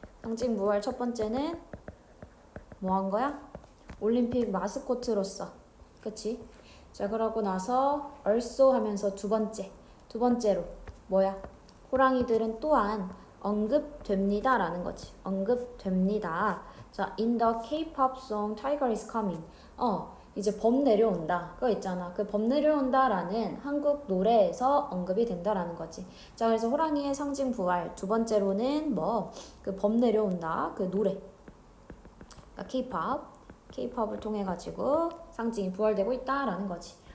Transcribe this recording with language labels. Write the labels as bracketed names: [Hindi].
[Korean] 상징 부활 첫 번째는 뭐 한 거야? 올림픽 마스코트로서. 그치? 자, 그러고 나서 also 하면서 두 번째로 뭐야? 호랑이들은 또한 언급됩니다 라는 거지. 언급됩니다. [English] 자, in the K-pop song Tiger is coming. [Korean] 이제 범 내려온다. 그거 있잖아. 그 범 내려온다 라는 한국 노래에서 언급이 된다라는 거지. 자, 그래서 호랑이의 상징 부활. 두 번째로는 뭐, 그 범 내려온다. 그 노래. 그러니까 K-pop을 통해 가지고 상징이 부활되고 있다라는 거지.